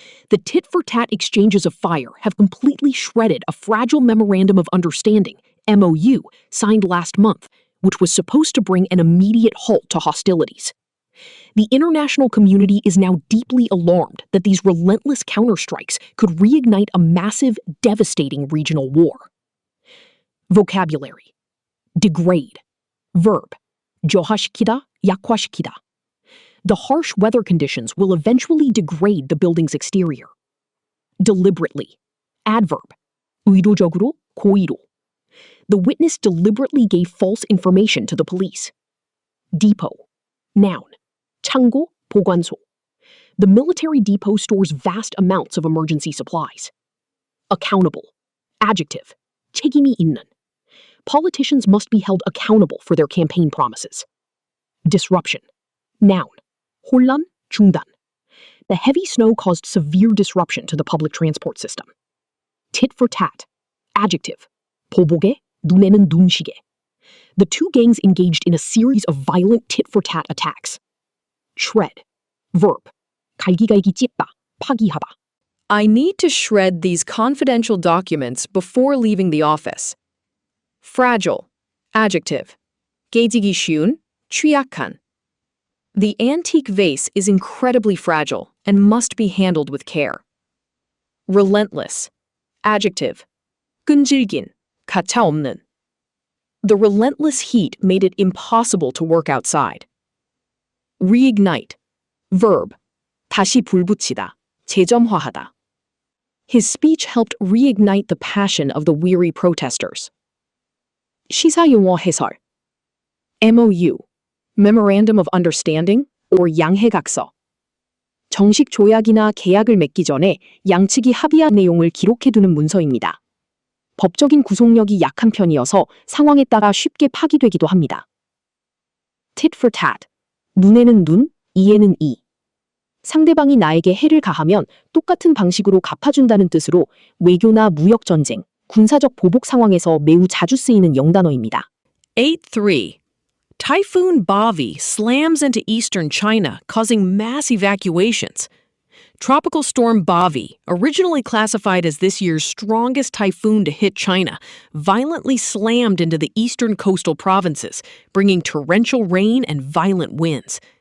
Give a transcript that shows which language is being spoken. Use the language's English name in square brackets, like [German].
[English] The tit-for-tat exchanges of fire have completely shredded a fragile Memorandum of Understanding, MOU, signed last month, which was supposed to bring an immediate halt to hostilities. The international community is now deeply alarmed that these relentless counterstrikes could reignite a massive, devastating regional war. Vocabulary. Degrade. Verb. [Korean] 저하시키다, 약화시키다. [English] The harsh weather conditions will eventually degrade the building's exterior. Deliberately. Adverb. [Korean] 의도적으로, 고의로. [English] The witness deliberately gave false information to the police. Depot. Noun. [Korean] 창고, 보관소. [English] The military depot stores vast amounts of emergency supplies. Accountable. Adjective. [Korean] 책임이 있는. [English] Politicians must be held accountable for their campaign promises. Disruption. Noun. [Korean] 혼란, 중단. [English] The heavy snow caused severe disruption to the public transport system. Tit for tat. Adjective. [Korean] 보복에, 눈에는 눈시게. [English] The two gangs engaged in a series of violent tit-for-tat attacks. Shred. Verb. [Korean] 갈기갈기 찢다, 파기하다. [English] I need to shred these confidential documents before leaving the office. Fragile. Adjective. [Korean] 깨지기 쉬운, 취약한. [English] The antique vase is incredibly fragile and must be handled with care. Relentless. Adjective. [Korean] 끈질긴, 가차없는. [English] The relentless heat made it impossible to work outside. Reignite. Verb. [Korean] 다시 불붙이다, 재점화하다. [English] His speech helped reignite the passion of the weary protesters. [Korean] 시사용어 해설. MOU. [English] Memorandum of Understanding or 양해각서. [Korean] 정식 조약이나 계약을 맺기 전에 양측이 합의한 내용을 기록해두는 문서입니다. 법적인 구속력이 약한 편이어서 상황에 따라 쉽게 파기되기도 합니다. [English] Tit for tat. [Korean] 눈에는 눈, 이에는 이. 상대방이 나에게 해를 가하면 똑같은 방식으로 갚아준다는 뜻으로 외교나 무역 전쟁, 군사적 보복 상황에서 매우 자주 쓰이는 영단어입니다. 8.3. [English] Typhoon Bavi slams into eastern China, causing mass evacuations. Tropical storm Bavi, originally classified as this year's strongest typhoon to hit China, violently slammed into the eastern coastal provinces, bringing torrential rain and violent winds.